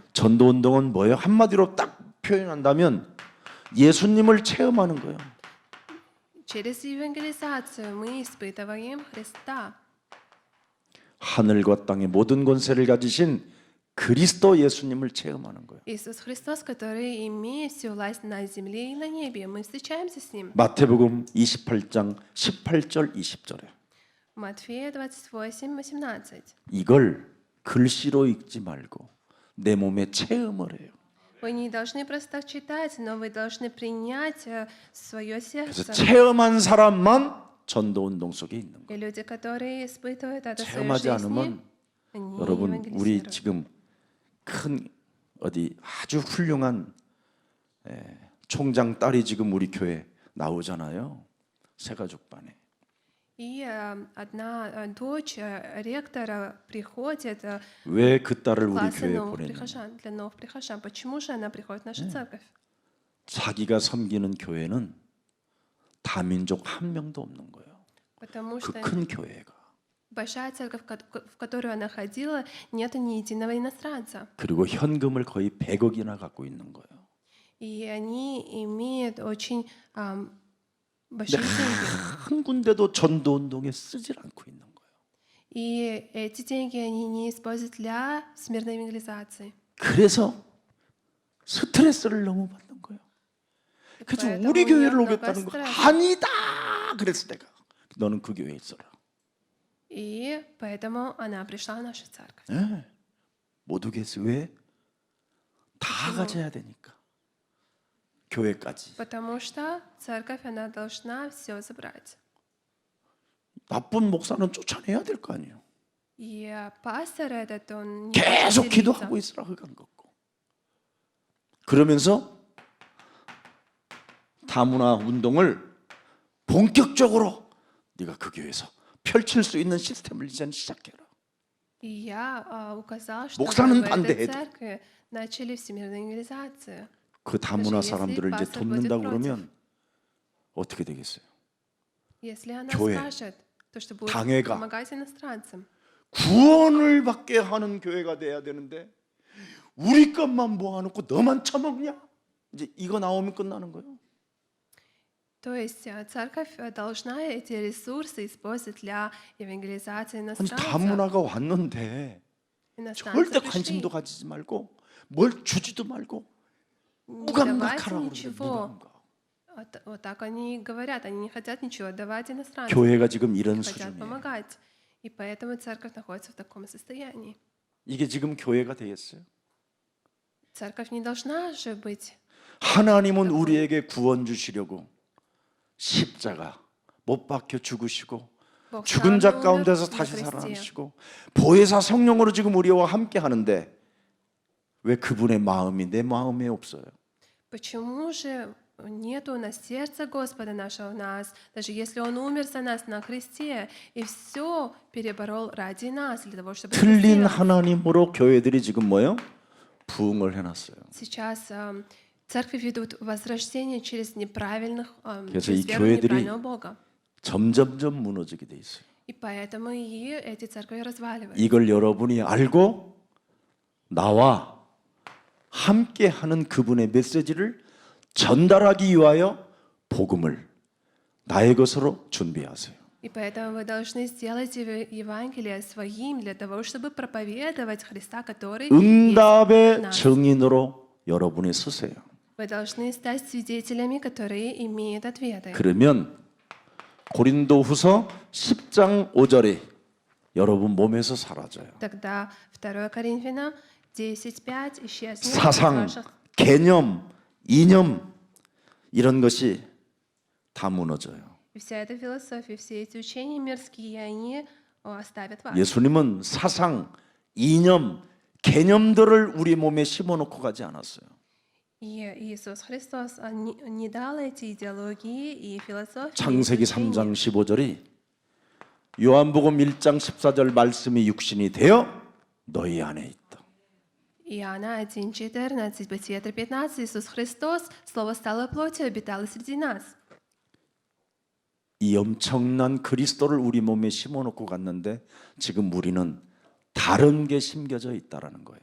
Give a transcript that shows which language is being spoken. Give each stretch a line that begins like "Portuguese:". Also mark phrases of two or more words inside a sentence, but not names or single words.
Korean: 전도 운동은 뭐예요? 한마디로 딱 표현한다면 예수님을 체험하는 거예요.
Russian: Через евангелизацию мы испытываем Христа.
Korean: 하늘과 땅의 모든 권세를 가지신 그리스도 예수님을 체험하는 거예요.
Russian: Иисус Христос, который имеет всю власть на земле и на небе. Мы встречаемся с Ним.
Korean: 마태복음 28장 18절 20절에
Russian: Матфея 28:18.
Korean: 이걸 글씨로 읽지 말고 내 몸에 체험을 해요.
Russian: Вы не должны просто так читать, но вы должны принять в свое
Korean: 그래서
Russian: сердце.
Korean: 체험한 사람만 전도 운동 속에 있는 거예요.
Russian: И люди, которые испытывают это в своей
Korean: 체험하지
Russian: жизни,
Korean: 않으면
Russian: они
Korean: 여러분 우리
Russian: евангелизируют.
Korean: 지금 큰 어디 아주 훌륭한 총장 딸이 지금 우리 교회 나오잖아요. 새가족반에.
Russian: И одна дочь ректора приходит
Korean: 왜 그 딸을
Russian: в
Korean: 우리
Russian: классы
Korean: 교회에
Russian: новых
Korean: 보냈냐?
Russian: прихожан, для новых прихожан. Почему же она приходит в нашу церковь?
Korean: 자기가 섬기는 교회는 다민족 한 명도 없는 거예요.
Russian: Потому
Korean: 그
Russian: что
Korean: 큰 교회가.
Russian: большая церковь, в которую она ходила, нету ни единого иностранца.
Korean: 그리고 현금을 거의 100억이나 갖고 있는 거예요.
Russian: И они имеют очень
Korean: 근데
Russian: большие деньги.
Korean: 한 군데도 전도 운동에 쓰질 않고 있는 거예요.
Russian: И эти деньги они не используют для всемирной евангелизации.
Korean: 그래서 스트레스를 너무 받는 거예요. 그래서
Russian: поэтому
Korean: 우리
Russian: у неё
Korean: 교회를
Russian: много
Korean: 오겠다는 거
Russian: стресса.
Korean: 아니다. 그랬을 때가 너는 그 교회에 있어라.
Russian: И поэтому она пришла в нашу церковь.
Korean: 네. 못 오겠어. 왜? 다 가져야 되니까. 교회까지.
Russian: Потому что церковь, она должна все забрать.
Korean: 나쁜 목사는 쫓아내야 될 거 아니에요.
Russian: И пастор этот, он не
Korean: 계속
Russian: может
Korean: 기도하고
Russian: делиться.
Korean: 있으라 그간 걷고. 그러면서 다문화 운동을 본격적으로 네가 그 교회에서 펼칠 수 있는 시스템을 이제는 시작해라.
Russian: И я указал, что
Korean: 목사는
Russian: в этой
Korean: 반대해도.
Russian: церкви начали всемирную евангелизацию.
Korean: 그 다문화 그래서 사람들을 이제 예수님 pastor 돕는다
Russian: будет
Korean: 그러면 어떻게 되겠어요?
Russian: Если она
Korean: 교회,
Russian: скажет, то что будет
Korean: 당회가.
Russian: помогать иностранцам.
Korean: 구원을 받게 하는 교회가 돼야 되는데 우리 것만 모아놓고 너만 처먹냐? 이제 이거 나오면 끝나는 거예요.
Russian: То есть церковь должна эти ресурсы использовать для евангелизации
Korean: 아니
Russian: иностранцев.
Korean: 다문화가 왔는데
Russian: Иностранцы
Korean: 절대
Russian: пришли.
Korean: 관심도 가지지 말고 뭘 주지도 말고
Russian: Не
Korean: 무감각하라고
Russian: давайте
Korean: 그러는데
Russian: ничего.
Korean: 무감각.
Russian: Вот так они говорят, они не хотят ничего давать иностранцам.
Korean: 교회가 지금 이런
Russian: Хотят
Korean: 수준이에요.
Russian: помогать. И поэтому церковь находится в таком состоянии.
Korean: 이게 지금 교회가 되겠어요?
Russian: Церковь не должна же быть.
Korean: 하나님은 우리에게 구원 주시려고 십자가 못 박혀 죽으시고
Russian: Бог
Korean: 죽은
Russian: сам
Korean: 자
Russian: умер
Korean: 가운데서
Russian: на
Korean: 다시
Russian: кресте.
Korean: 살아나시고 보혜사 성령으로 지금 우리와 함께 하는데 왜 그분의 마음이 내 마음에 없어요?
Russian: Почему же нету на сердце Господа нашего в нас, даже если Он умер за нас на кресте и все переборол ради нас, для того, чтобы спасти
Korean: 틀린
Russian: нас?
Korean: 하나님으로 교회들이 지금 뭐요? 부흥을 해놨어요.
Russian: Сейчас церкви ведут возрождение через неправильных,
Korean: 그래서
Russian: через
Korean: 이
Russian: веру в
Korean: 교회들이
Russian: неправильного Бога.
Korean: 점점점 무너지게 돼 있어요.
Russian: И поэтому и эти церкви разваливаются.
Korean: 이걸 여러분이 알고 나와 함께하는 그분의 메시지를 전달하기 위하여 복음을 나의 것으로 준비하세요.
Russian: И поэтому вы должны сделать Евангелие своим для того, чтобы проповедовать Христа, который есть
Korean: 응답의
Russian: в нас.
Korean: 증인으로 여러분이 서세요.
Russian: Вы должны стать свидетелями, которые имеют ответы.
Korean: 그러면 고린도후서 10장 5절에 여러분 몸에서 사라져요.
Russian: Тогда 2 Коринфянам 10:5 исчезнет из
Korean: 사상,
Russian: ваших.
Korean: 개념, 이념 이런 것이 다 무너져요.
Russian: И вся эта философия, все эти учения мирские, они оставят вас.
Korean: 예수님은 사상, 이념, 개념들을 우리 몸에 심어놓고 가지 않았어요.
Russian: И Иисус Христос не дал эти идеологии и философии.
Korean: 창세기
Russian: и учения.
Korean: 3장 15절이 요한복음 1장 14절 말씀이 육신이 되어 너희 안에 있다.
Russian: Иоанна 1:14, Бытие 3:15, Иисус Христос, Слово стало плотью, обитало среди нас.
Korean: 이 엄청난 그리스도를 우리 몸에 심어놓고 갔는데 지금 우리는 다른 게 심겨져 있다라는 거예요.